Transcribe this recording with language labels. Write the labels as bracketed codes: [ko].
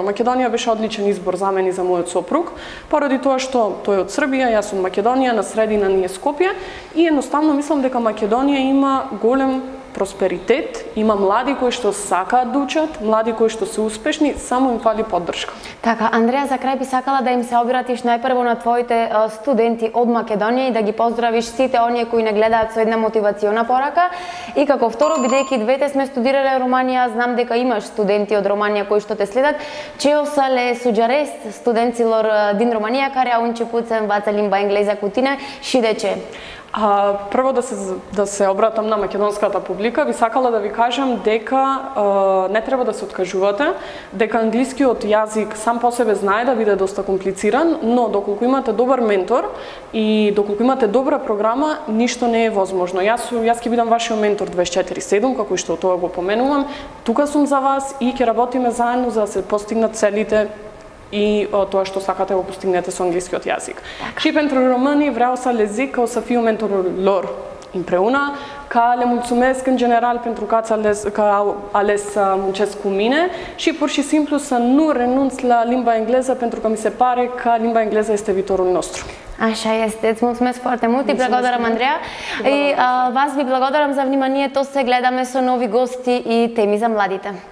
[mk] Македонија беше одличен избор за мене и за мојот сопруг, поради тоа што тој е од Србија, јас сум Македонија, на средина ни е Скопје и едноставно мислам дека Македонија има голем просперитет, има млади кои што сакаат да учат, млади кои што се успешни, само им фали поддршка. Така, Андреја, за крај би сакала да им се обратиш најпрво на твоите студенти од Македонија и да ги поздравиш сите оние кои не гледаат со една мотивациона порака. И како второ, бидејќи двете сме студирале Романија, знам дека имаш студенти од Романија кои што те следат. Чео са ле суџарест студентцилор дин Романија, [ro] care au început să învațe limba engleză cu tine și de ce? [mk] Прво да се обратам на македонската публика, би сакала да ви кажам дека не треба да се откажувате, дека англискиот јазик сам по себе знае да биде доста комплициран, но доколку имате добар ментор и доколку имате добра програма, ништо не е возможно. Јас ќе бидам вашиот ментор 24/7, како и што тоа го поменувам. Тука сум за вас и ќе работиме заедно за да се постигнат целите и тоа што сакате го постигнете со англискиот јазик. [ro] Și pentru români vreau să le zic că o să fiu mentorul lor împreună, că le mulțumesc în general pentru că au ales să muncesc cu mine și pur și simplu să nu renunț la limba engleză pentru că mi se pare că limba engleză este viitorul nostru. Așa este, îți mulțumesc foarte mult, [mk] и благодарам Андреја. И вас ви благодарам за вниманието, се гледаме со нови гости и теми за младите.